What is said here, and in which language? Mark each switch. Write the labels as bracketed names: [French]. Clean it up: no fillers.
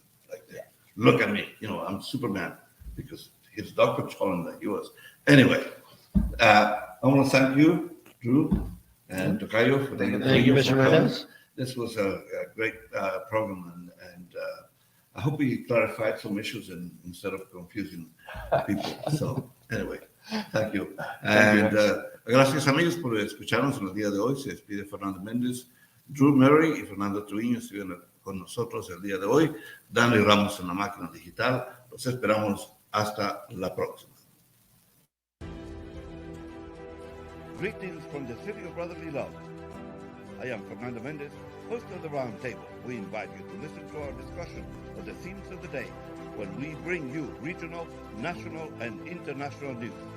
[English] Like, look at me, I'm Superman, because his doctor told him that he was. Anyway, I want to thank you, Drew, and Tocayo, for taking the time. Thank you, Mr. Mendez. This was a great program, and I hope we clarified some issues instead of confusing people. So, anyway, thank you. [Spanish] And gracias, amigos, por escucharnos en el día de hoy. Se despide Fernando Mendez, Drew Murray y Fernando Truiño estuvieron con nosotros el día de hoy. Dani Ramos en la máquina digital. Los esperamos hasta la próxima. [English] Greetings from the city of brotherly love. I am Fernando Mendez, host of the Roundtable. We invite you to listen to our discussion of the themes of the day when we bring you regional, national, and international news.